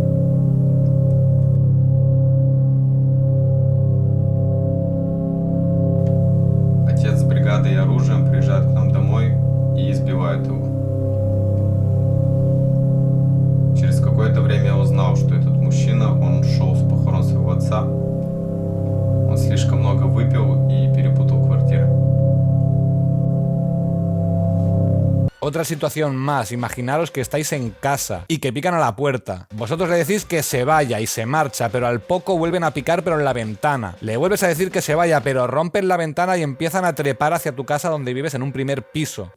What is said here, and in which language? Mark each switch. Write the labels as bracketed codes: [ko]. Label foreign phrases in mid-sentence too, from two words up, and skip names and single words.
[ru] Отец с бригадой и оружием приезжает к нам домой и избивает его. Через какое-то время я узнал, что этот мужчина, он шел с похорон своего отца. Он слишком много выпил y перепутал квартиры. [es] Otra situación más, imaginaros que estáis en casa y que pican a la puerta. Vosotros le decís que se vaya y se marcha, pero al poco vuelven a picar pero en la ventana. Le vuelves a decir que se vaya, pero rompen la ventana y empiezan a trepar hacia tu casa donde vives en un primer piso.